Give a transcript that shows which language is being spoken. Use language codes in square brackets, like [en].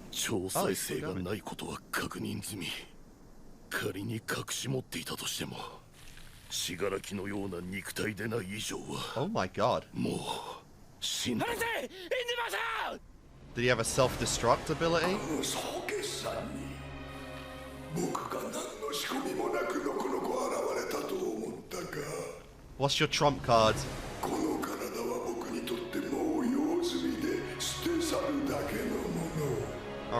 [ja] 超再生がないことは確認済み。仮に隠し持っていたとしても、死柄木のような肉体でない以上は。 [en] Oh my god. [ja] もう死んだ。 [en] Did he have a self-destruct ability? [ja] 僕が何の仕込みもなくのこの子現れたと思ったが。 [en] What's your trump card? [ja] この体は僕にとってもう用済みで捨て去るだけのもの。